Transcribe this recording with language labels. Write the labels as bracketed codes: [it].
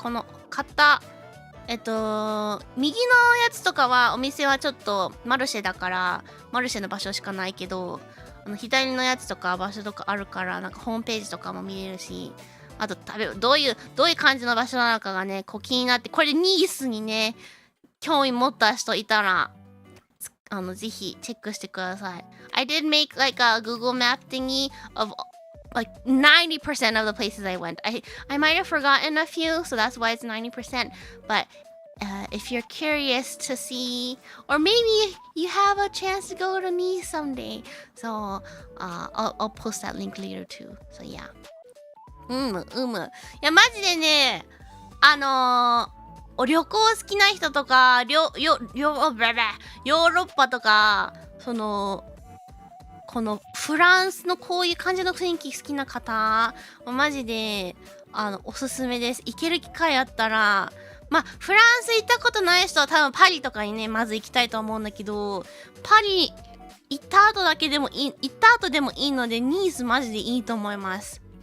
[ja] この、買った、右のやつとかは、お店はちょっとマルシェだから、マルシェの場所しかないけど、左のやつとか場所とかあるから、なんかホームページとかも見れるし、あとどういう感じの場所なのかがね、こう気になって、これニースにね、興味持った人いたら、ぜひチェックしてください。 [en] I did make like a Google Map thingy of like 90% of the places I went. I might have forgotten a few, so that's why it's 90%. But if you're curious to see, or maybe you have a chance to go to Nice someday, so I'll post that link later too. So yeah. [ja] いやマジでね、旅行好きな人とか、ヨーロッパとか、このフランスのこういう感じの雰囲気好きな方、マジでおすすめです。行ける機会あったら、まあフランス行ったことない人は多分パリとかにねまず行きたいと思うんだけど、パリ行った後でもいいので、ニースマジでいいと思います。